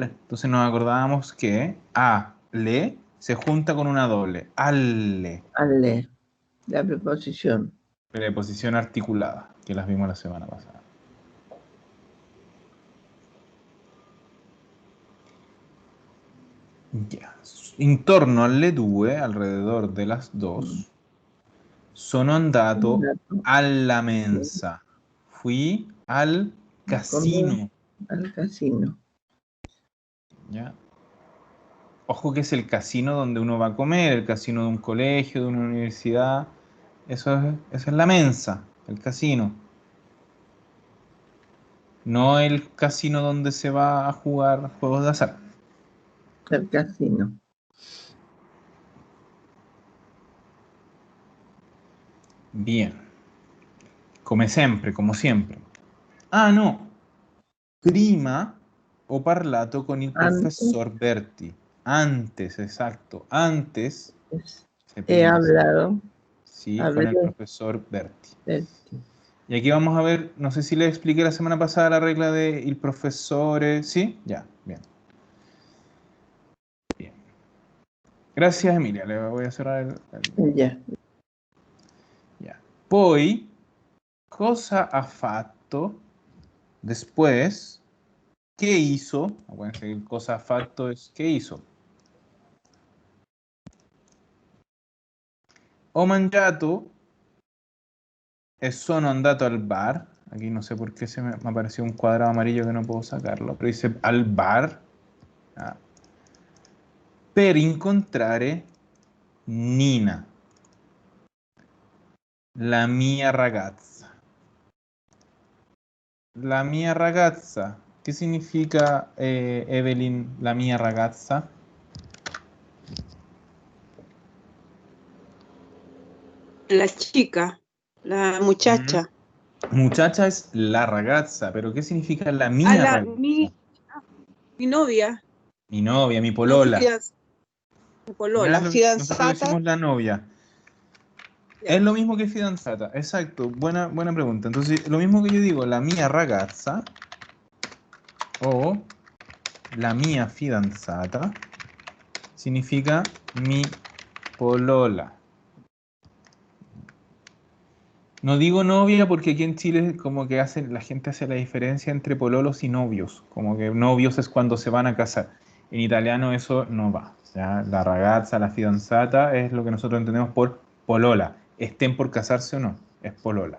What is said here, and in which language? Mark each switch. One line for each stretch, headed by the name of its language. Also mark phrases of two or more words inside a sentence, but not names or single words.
Spanish: Entonces nos acordábamos que a, le, se junta con una doble.
Italian: Alle. Alle.
Spanish: La preposición. Preposición articulada, que las vimos la semana pasada. Ya.
Italian: Intorno alle due,
Spanish: alrededor de las dos,
Italian: sono andato alla mensa.
Spanish: Fui al casino. Al casino. ¿Ya? Ojo que es el casino donde uno va a comer, el casino de un colegio, de una universidad. Esa es la mensa, el casino. No el casino donde se va a jugar juegos de azar. El casino. Bien.
Italian: Come sempre,
Spanish: como siempre. Ah, no.
Italian: Prima ho parlato con il professor Berti.
Spanish: Antes, exacto. Antes se He
Italian: prima.
Spanish: hablado. Sí, con el profesor Berti. Berti. Y aquí vamos a ver, no sé si le expliqué la semana pasada la regla de
Italian: il professore.
Spanish: ¿Sí? Ya, bien. Bien. Gracias, Emilia. Le voy a cerrar Ya. Ya.
Italian: Poi, cosa ha fatto después?
Spanish: ¿Qué hizo? Acuérdense que el
Italian: cosa ha fatto
Spanish: es ¿qué hizo?
Italian: Ho mangiato e sono andato al bar.
Spanish: Aquí no sé por qué me apareció un cuadrado amarillo que no puedo sacarlo, pero dice al bar. Ah.
Italian: Per incontrare Nina, la mia ragazza. La mia ragazza.
Spanish: ¿Qué significa, Evelyn,
Italian: la mia ragazza?
Spanish: La chica, la muchacha. Muchacha es la ragazza, pero ¿qué significa
Italian: la mia ragazza?
Spanish: Mi novia. Mi novia, mi No, polola. mi polola. Nosotros
Italian: Fidanzata.
Spanish: decimos la novia. Ya. Es lo mismo que fidanzata, exacto. Buena pregunta. Entonces, lo mismo que yo digo,
Italian: la mia ragazza o la mia fidanzata
Spanish: significa mi polola. No digo novia porque aquí en Chile como que la gente hace la diferencia entre pololos y novios. Como que novios es cuando se van a casar. En italiano eso no va. ¿Ya?
Italian: La ragazza, la fidanzata
Spanish: es lo que nosotros entendemos por polola. Estén por casarse o no, es polola.